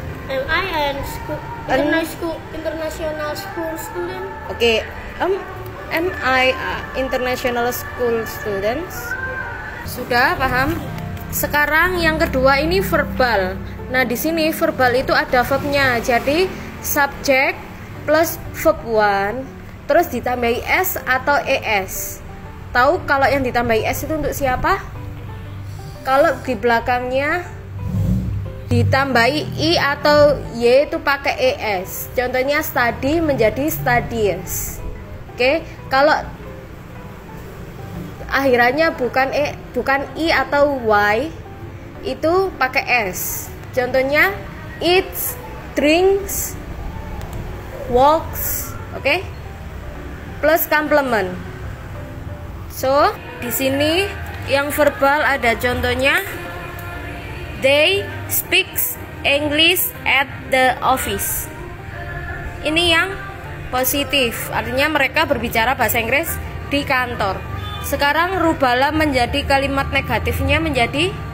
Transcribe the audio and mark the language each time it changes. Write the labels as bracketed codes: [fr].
[en] Am I international school student? Oke, am I international school students? [id] Sudah paham? Sekarang yang kedua ini verbal. Nah, di sini verbal itu ada verbnya. Jadi subject plus verb 1 terus ditambahi s atau es. Tahu kalau yang ditambahi s itu untuk siapa? Kalau di belakangnya ditambahi i atau y itu pakai es. Contohnya study menjadi studies. Oke, kalau akhirannya bukan i atau y, itu pakai s. Contohnya eats, drinks, walks, oke? Plus complement. So, di sini yang verbal ada contohnya. [en] They speaks English at the office. [id] Ini yang positif, artinya mereka berbicara bahasa Inggris di kantor. Sekarang rubahlah menjadi kalimat negatifnya menjadi